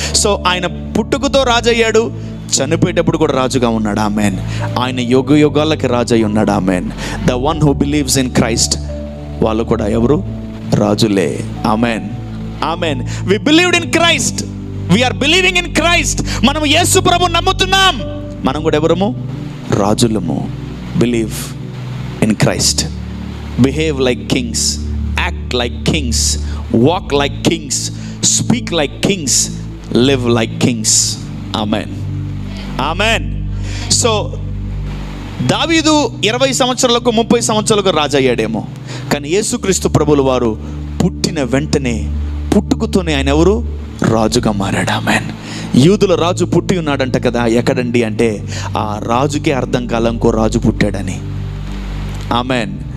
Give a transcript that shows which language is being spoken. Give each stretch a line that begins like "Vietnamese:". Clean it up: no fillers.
Telugu: So ఆయన పుట్టుకతో రాజు అయ్యాడు, చనిపోయేటప్పుడు కూడా రాజుగా ఉన్నాడు. ఆమేన్. ఆయన యుగ యుగాలకి రాజు అయి ఉన్నాడు. ఆమేన్.
English: the one who believes in Christ,
Telugu: వాళ్ళు కూడా ఎవరు? రాజులే. ఆమేన్. ఆమేన్.
English: We believed in Christ, we are believing in Christ.
Telugu: మనం యేసు ప్రభు నమ్ముతున్నాం. మనం కూడా ఎవరము? రాజులము.
English: Believe in Christ, behave like kings, act like kings, walk like kings, speak like kings, live like kings. Amen. Amen.
Telugu: So దావీదు 20 సంవత్సరాలకు 30 సంవత్సరాలకు రాజు అయ్యాడేమో. కానీ యేసుక్రీస్తు ప్రభుల వారు పుట్టిన వెంటనే, పుట్టుకతోనే ఆయన ఎవరు? రాజుగా మారాడు. ఆమేన్. యూదుల రాజు పుట్టి ఉన్నాడంట కదా. ఎక్కడండి అంటే ఆ రాజుకే అర్థం కాలం ఇంకో రాజు పుట్టాడని. ఆమేన్.